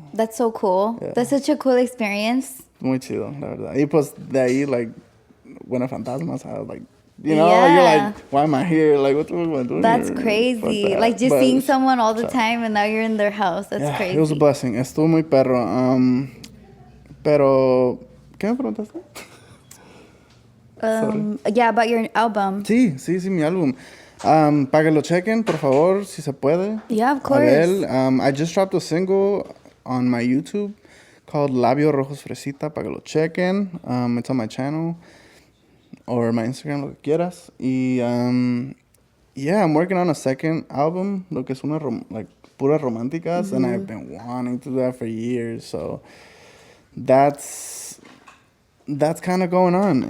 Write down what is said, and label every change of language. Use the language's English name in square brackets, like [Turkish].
[English] That's so cool. Yeah. That's such a cool experience. [Spanish] Muy chido, la verdad. Y pues de ahí, [English] like, when a Fantasma's house, like, you know, you're like, why am I here? Like, what am I doing That's here? crazy. Like, just seeing someone all the time and now you're in their house. That's crazy. It was a blessing. [Spanish] Estuvo muy perro. Pero, ¿qué me preguntaste? [English] Yeah, about your album. [Spanish] Sí, mi álbum. Para que lo chequen, por favor, si se puede. [English] Yeah, of course. Adele, I just dropped a single on my YouTube called Labio Rojos Fresita, [Spanish] para que lo chequen. [English] It's on my channel or my Instagram, [Spanish] lo que quieras. [English] Y, yeah, I'm working on a second album, [Spanish] lo que es una, [English] like, [Spanish] puras románticas, [English] and I've been wanting to do that for years, so that's kind of going on.